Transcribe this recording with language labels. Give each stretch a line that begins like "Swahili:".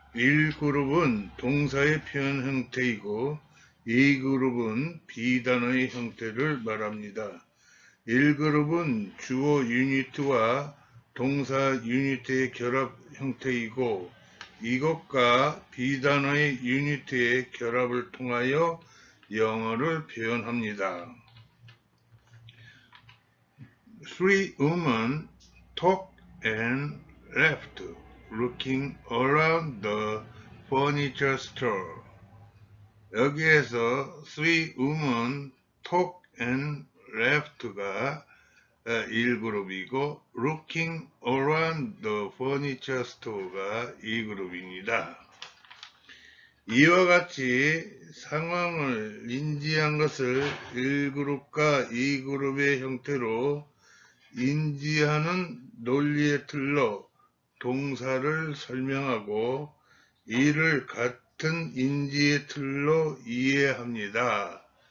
Korean: 1그룹은 동사의 표현 형태이고 2그룹은 비단어의 형태를 말합니다. 1그룹은 주어 유니트와 동사 유니트의 결합 형태이고, 이것과 비단어의 유니트의 결합을 통하여 영어를 표현합니다.
English: Three women talked and left, looking around the furniture store.
Korean: 여기에서
English: three women talked and left가
Korean: 1그룹이고
English: Looking Around the Furniture Store가
Korean: 2그룹입니다. 이와 같이 상황을 인지한 것을 1그룹과 2그룹의 형태로 인지하는 논리의 틀로 동사를 설명하고 이를 같은 인지의 틀로 이해합니다.